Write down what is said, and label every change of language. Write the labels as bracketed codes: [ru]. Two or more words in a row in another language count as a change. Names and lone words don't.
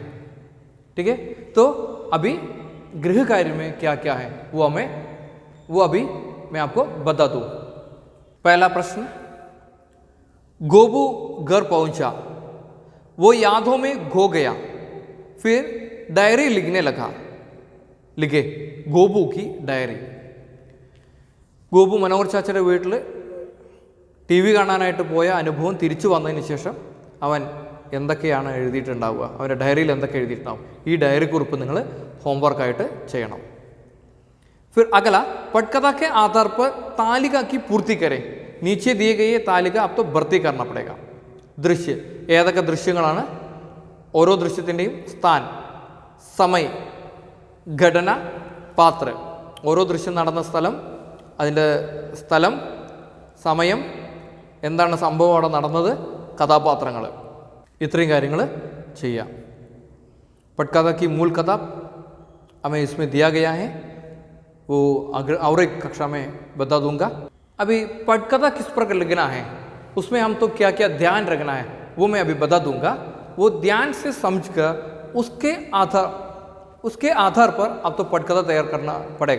[hi] ठीक है, तो अभी गृह कार्य में क्या क्या है वो अभी मैं आपको बता दूं। पहला प्रश्न, गोबू घर पहुंचा, वो यादों में खो गया, फिर डायरी लिखने लगा। लिखे ഗോപു की ഡയറി। [ml] ഗോപു മനോഹർ ചാച്ചയുടെ വീട്ടിൽ ടി വി കാണാനായിട്ട് പോയ അനുഭവം തിരിച്ചു വന്നതിന് ശേഷം അവൻ എന്തൊക്കെയാണ് എഴുതിയിട്ടുണ്ടാവുക, അവൻ്റെ ഡയറിയിൽ എന്തൊക്കെ എഴുതിയിട്ടുണ്ടാവും, ഈ ഡയറി കുറിപ്പ് നിങ്ങൾ होमवर्काയിട്ട് ചെയ്യണം। [hi] फिर अगला, पटकथा के आधार पर तालिका की पूर्ति करें। नीचे दिए गए ये तालिका अब तो भर्ती करना पड़ेगा। दृश्य, [ml] ഏതൊക്കെ ദൃശ്യങ്ങളാണ്, ഓരോ ദൃശ്യത്തിൻ്റെയും സ്ഥാൻ, സമയ, ഘടന, പാത്ര, ഓരോ ദൃശ്യം നടന്ന സ്ഥലം, അതിൻ്റെ സ്ഥലം, സമയം, എന്താണ് സംഭവം അവിടെ നടന്നത്, കഥാപാത്രങ്ങൾ, ഇത്രയും കാര്യങ്ങൾ ചെയ്യാം। [hi] पटकथा की मूल कथा हमें इसमें दिया गया है, वो और एक कक्षा में बता दूंगा। अभी पटकथा किस प्रकार लिखना है, उसमें हम तो क्या क्या ध्यान रखना है वो मैं अभी बता दूंगा। वो ध्यान से समझकर उसके आधार पर अब तो पटकथा तैयार करना पड़ेगा।